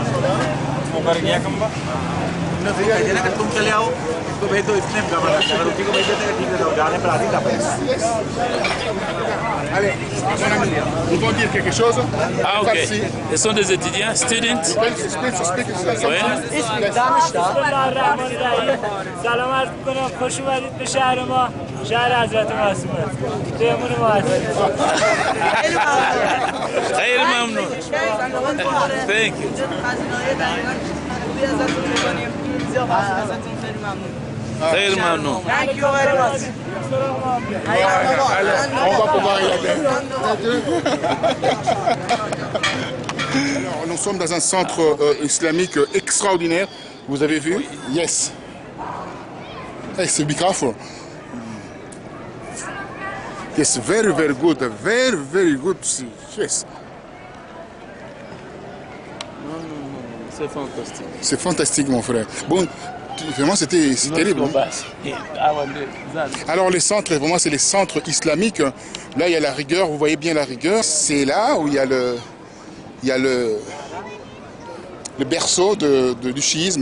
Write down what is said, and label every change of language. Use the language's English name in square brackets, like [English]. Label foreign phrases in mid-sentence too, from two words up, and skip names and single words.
[French] Allez, ils vont dire quelque chose. Ah, ok. Ce sont des étudiants, students. Oui. [Persian] سلام عرض می‌کنم خوش اومدید به شهر ما شهر حضرت معصومه پیامون معصومه خیر ممنون. [English] Thank you. [Persian] خیر ممنون. [French] On va pouvoir y aller. Alors, nous sommes dans un centre islamique extraordinaire. Vous avez vu? Yes. Hey, c'est [English] be careful. Yes, very, very good. Very, very good. Yes. [French] C'est fantastique. C'est fantastique, mon frère. Bon, vraiment, c'était terrible. Alors, les centres, vraiment, c'est les centres islamiques. Là, il y a la rigueur. Vous voyez bien la rigueur. C'est là où il y a le berceau du chiisme.